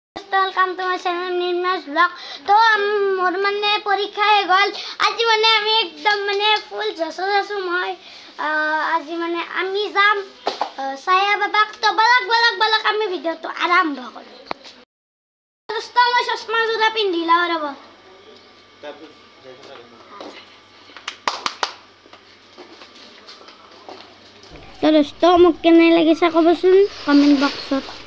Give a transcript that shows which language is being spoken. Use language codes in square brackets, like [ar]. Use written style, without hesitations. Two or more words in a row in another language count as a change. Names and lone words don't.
[en] দোস্ত welcome to my channel Nirmas Blog. [as] তো মোর মানে পরীক্ষা হয়ে গল আজি মানে আমি একদম মানে ফুল জসো মই আজি মানে আমি যাম সায়া বাবাক তো বলক আমি ভিডিওটো আরম্ভ কৰো। দোস্ত মই চশমা জোৰা পিন্ধিলা ৰব তো দোস্ত মোক কেনে লাগিছে কবচোন কমেন্ট বক্সত।